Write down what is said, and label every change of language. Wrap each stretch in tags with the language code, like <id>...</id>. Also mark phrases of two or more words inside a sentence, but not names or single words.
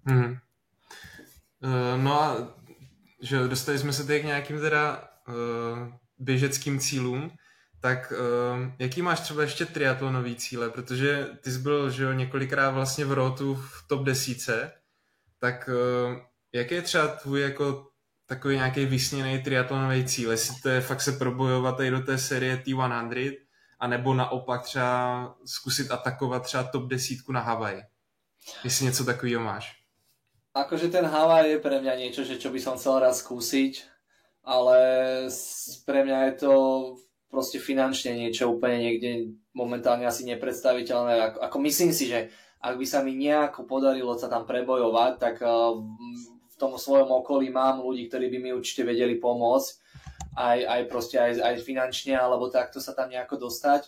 <cs>No a že dostali jsme se tady k nějakým teda běžeckým cílům, tak jaký máš třeba ještě triatlonový cíle, protože ty jsi byl, že jo, několikrát vlastně v rotu v top 10, tak jaký je třeba tvůj jako takový nějaký vysněný triatlonový cíl, jestli to je fakt se probojovat tady do té série T100, anebo naopak třeba zkusit atakovat třeba top 10 na Havaj. Jestli něco takového máš.</cs> <sk>Akože ten Havaj je pre mňa niečo, že čo by som chcel raz skúsiť, ale pre mňa je to proste finančne niečo úplne niekde momentálne asi nepredstaviteľné. Ako myslím si, že ak by sa mi nejako podarilo sa tam prebojovať, tak v tom svojom okolí mám ľudí, ktorí by mi určite vedeli pomôcť, aj finančne, alebo takto sa tam nejako dostať.</sk>